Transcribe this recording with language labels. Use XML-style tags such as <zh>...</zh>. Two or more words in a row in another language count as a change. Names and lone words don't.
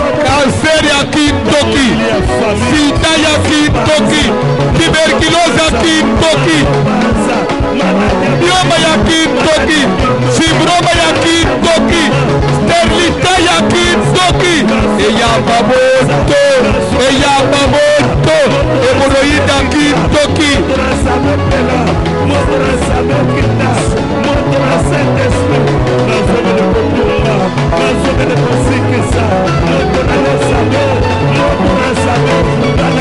<ln>cancer ya kindoki, sida ya kindoki, tuberculose ya kindoki, myoma ya kindoki, fibrome ya kindoki, sterilité ya kindoki, eyamba moto, eyamba moto, hémorroïde ya kindoki.</ln> <fr>Montre sa</fr> <ln>mokita, montre Saint-Esprit, nazome de kotumba, nazome de kosikisa,</ln> <fr>montre sa</fr>